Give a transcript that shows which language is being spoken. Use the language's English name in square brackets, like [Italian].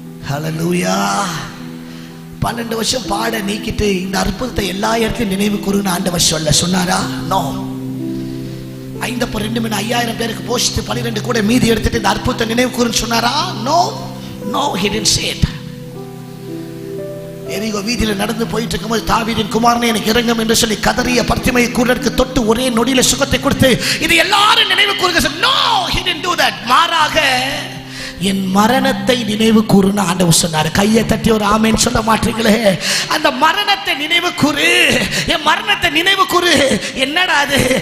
[Tamil] ஹல்லேலூயா. 12 வருஷம் பாட நீக்கிட்டு இந்த அற்புதத்தை எல்லா இடத்தையும் நினைவு கூறுன்னு ஆண்டவர் சொன்னாரா? நோ. 5 மீன் 5000 பேருக்கு போஷித்து 12 கூட மீதி எடுத்துட்டு இந்த அற்புதத்தை நினைவு கூறுன்னு சொன்னாரா? [English] No, no, he didn't say it. [Tamil] எரிகோ வீதியில நடந்து போயிட்டு இருக்கும்போது, தாவீதின் குமாரனே எனக்கு இறங்கும் என்று சொல்லி கதறிய பர்த்திமை குருடருக்கு தொட்டு ஒரே நொடியில சுகத்தை கொடுத்து இது எல்லாரும் நினைவு கூறுங்க. No, [English] he didn't do that. [Tamil] மாறாக என் மரணத்தை நினைவு கூறுன்னு ஆண்டவர் சொன்னார். கையை தட்டி ஒரு ஆமென் சொல்ல மாட்டீங்களே. அந்த மரணத்தை நினைவு கூறு, என் மரணத்தை நினைவு கூறு. என்னடா அது?